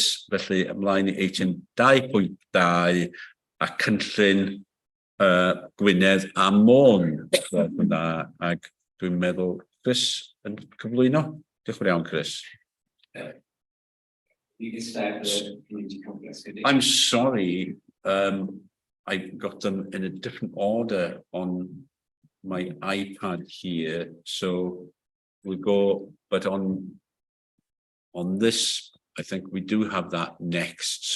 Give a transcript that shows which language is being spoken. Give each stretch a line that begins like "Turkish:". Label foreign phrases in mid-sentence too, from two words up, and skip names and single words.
Welsh: Felly ymlaen I eitem 2.2 a cynllun Gwynedd a Môn. Ac dwi'n meddwl Chris yn cyflwyno. Diolch yn iawn, Chris.
English: I'm sorry, I got them in a different order on my iPad here, so we'll go, but on this, I think we do have that next.